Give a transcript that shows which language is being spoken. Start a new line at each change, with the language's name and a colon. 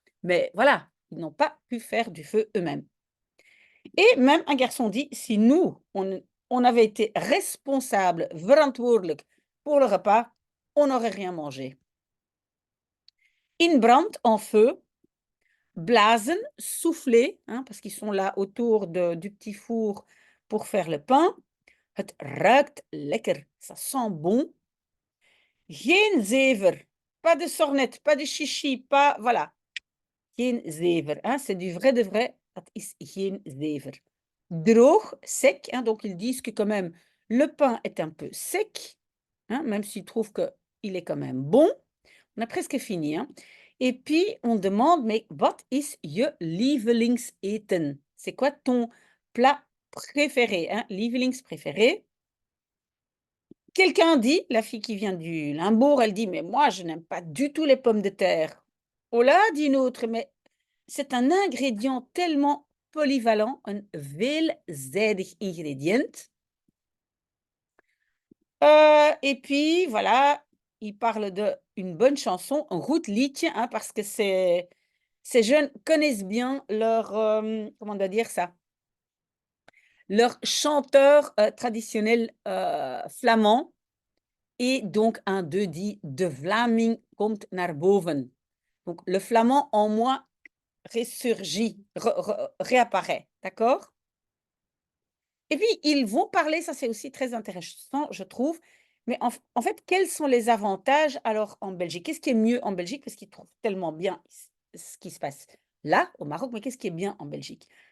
French: Mais voilà, ils n'ont pas pu faire du feu eux-mêmes. Et même un garçon dit, si nous, on avait été responsables, verantwoordelijk pour le repas, on n'aurait rien mangé. In brand, en feu. Blazen, souffler, hein, parce qu'ils sont là autour du petit four pour faire le pain.
Dutch: Het ruikt lekker,
French: ça sent bon.
Dutch: Geen zever,
French: pas de sornet, pas de chichi, pas, voilà.
Dutch: Geen zever,
French: hein, c'est du vrai de vrai,
Dutch: dat is geen zever.
French: Droog, sec, hein, donc ils disent que quand même le pain est un peu sec, hein, même s'ils trouvent qu'il est quand même bon. On a presque fini, hein. Et puis on demande, mais
Dutch: wat is je lievelingseten?
French: C'est quoi ton plat préféré, hein? Lievelings préféré. Quelqu'un dit, la fille qui vient du Limbourg, elle dit, mais moi je n'aime pas du tout les pommes de terre. Oh là, dit une autre, mais c'est un ingrédient tellement polyvalent, un veelzijdig ingredient. Et puis voilà, il parle d'une bonne chanson, un goed liedje, hein, parce que ces jeunes connaissent bien leur, comment on doit dire ça? Leur chanteur traditionnel flamand. Et donc, un d'eux dit:
Dutch: De Vlaming komt naar boven.
French: Donc, le flamand en moi ressurgit, réapparaît. D'accord? Et puis, ils vont parler, ça c'est aussi très intéressant, je trouve. Mais en fait, quels sont les avantages alors en Belgique? Qu'est-ce qui est mieux en Belgique? Parce qu'ils trouvent tellement bien ce qui se passe là, au Maroc, mais qu'est-ce qui est bien en Belgique?